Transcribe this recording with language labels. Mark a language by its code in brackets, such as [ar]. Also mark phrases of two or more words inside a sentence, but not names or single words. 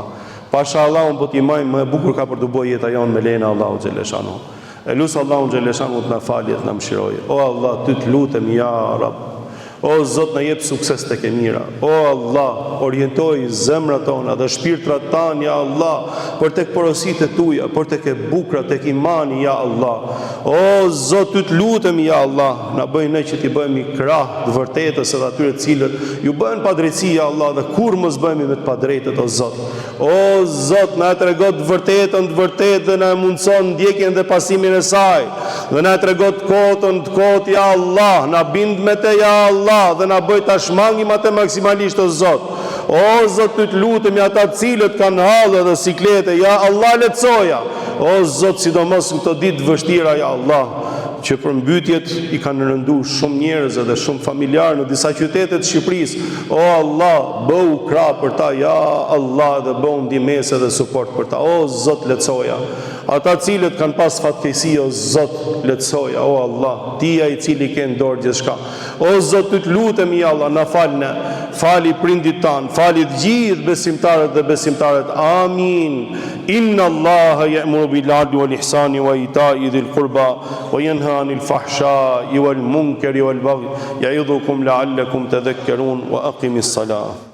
[sq] Pasha Allahun po t'i majmë, më e bukur ka për të bëjë jeta jonë me lejen e Allahu xhaleshanu. E lusë Allahun xhaleshanu të na falë, të na mëshirojë. O Allah, ty të lutem [ar] يا رب. [sq] O Zot, na jep sukses tek e mira. O Allah, orientoj zemrat tona dhe shpirtrat tan, [ar] يا الله, [sq] për tek porositë tuaja, për tek e bukura, tek imani, [ar] يا الله. [sq] O Zot, ty të lutem, [ar] يا الله, [sq] na bëj ne që t'i bëhemi krah të vërtetës edhe atyre të cilët ju bëhen padrejti, [ar] يا الله, [sq] dhe kur mos bëhemi me të padrejtët, o Zot. O Zot, na tregon të vërtetën, dhe na mundson ndjekjen dhe pasimin e saj. Dhe na tregon të kotën, [ar] يا الله, [sq] na bind me te, [ar] يا الله, [sq] dhe na bëj ta shmangim atë maksimalisht, o Zot. O Zot, ty të lutemi ata të cilët kanë hallë dhe siklete, [ar] يا الله, [sq] lehtësoja. O Zot, sidomos në këto ditë vështira, [ar] يا الله, [sq] që për mbytjet i kanë rëndu shumë njerëz dhe shumë familjarë në disa qytete të Shqipërisë. O Allah, bëu krah për ta, [ar] يا الله, [sq] dhe bëu ndihmëse dhe suport për ta. O Zot, lehtësoja. Ata cilët kanë pas fatkeqësi, o Zot, lehtësoja. O Allah, ti ai i cili ke në dorë gjithçka. O Zot, ty të lutemi, [ar] يا الله, [sq] na falne, fali prindit tan, fali të gjithë besimtarët dhe besimtarët. Amin. [ar] إن الله يأمر بالعدل والإحسان وإيتاء ذي القربى وينهى عن الفحشاء والمنكر والبغي يعظكم لعلكم تذكرون وأقم الصلاة.